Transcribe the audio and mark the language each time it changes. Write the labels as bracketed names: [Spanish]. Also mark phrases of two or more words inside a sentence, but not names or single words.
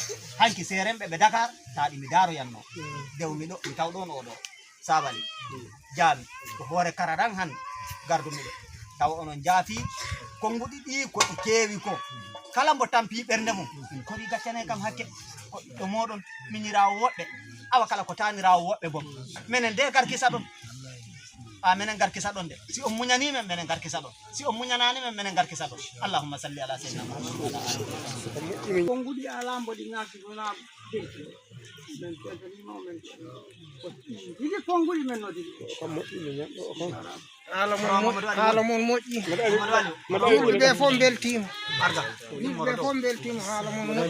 [Fula] hanki seremɓe ɓe Dakar taɗi mi daro yanno dew mi taw ɗon oɗo sabali jaami ko hoore kararan han gardumiɗo taw onon jaafi konnguɗi ɗi ko ɗi keewi ko kala mbo tampi ɓernde mum min kori gaccane kam hakke ko ɗo moɗon minirawo woɓɓe awa kala ko tanirawo woɓɓe bo minen de garkisa ɗon menen garkisa ɗon de si on muñani men menen garkisa ɗon si on muñanani men menen garkisa ɗon [Arabic] اللهم صل على سيدنا محمد [Fula] konnguɗi ala mbo ɗi ngaki wona denki men tetanima men ɗiɗi konnguɗi men no ɗiɗi haala mon moƴƴi yimɓe ɓe fof beltima yimɓe ɓe fof beltima haala mon moƴƴi